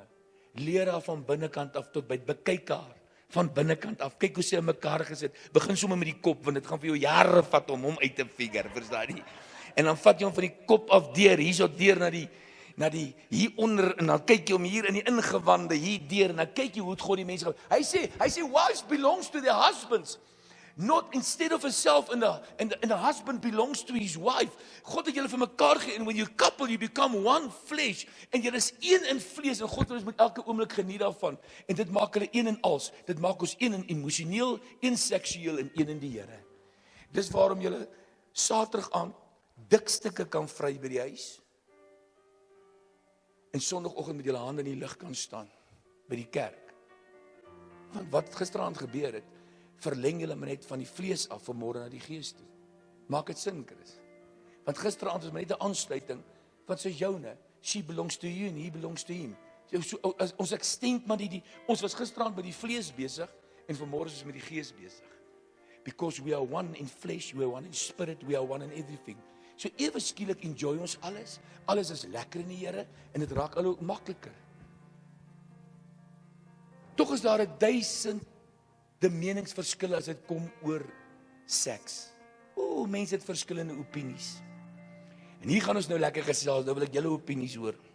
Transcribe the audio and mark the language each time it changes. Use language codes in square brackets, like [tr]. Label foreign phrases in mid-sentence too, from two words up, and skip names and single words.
[af] Leer haar van binnekant af tot by bekyk haar van binnekant af. Kyk hoe sy in mekaar gesit. Begin sommer met die kop want dit gaan vir jou jare vat om hom uit te figure, verstaan jy? En dan vat jy hom van die kop af deur, hierso deur na die hier onder en dan kyk jy hom hier in die ingewande hier deur en dan kyk jy hoe het God die mense. Hy sê [en] wives belongs to their husbands. Not instead of herself and the husband belongs to his wife. [af] God het julle vir mekaar gegee en [en] when you couple you become one flesh [af] en julle is een in vlees en God wil ons met elke oomblik geniet daarvan en dit maak hulle een in als. Dit maak ons een in emosioneel, een seksueel en een in die Here. Dis waarom julle Saterdag aan dik stukke kan vry by die huis en Sondagoggend met julle hande in die lug kan staan by die kerk. Want wat gisteraand gebeur het, verleng julle maar net van die vlees af vanmôre na die gees toe. Maak dit sin, Chris? Want gisteraand was maar net 'n aansluiting, wat sê joune, [en] she belongs to you and he belongs to him. [af] Ons extend maar ons was gisteraand by die vlees besig en vanmôre is ons met die gees besig. [en] Because we are one in flesh, we are one in spirit, we are one in everything. [af] So ewe skielik enjoy ons alles. Alles is lekker in die Here en dit raak al hoe makliker. Tog is daar 1000 meningsverskille as dit kom oor seks. Mense het verskillende opinies. En hier gaan ons nou lekker gesels, nou wil ek julle opinies hoor.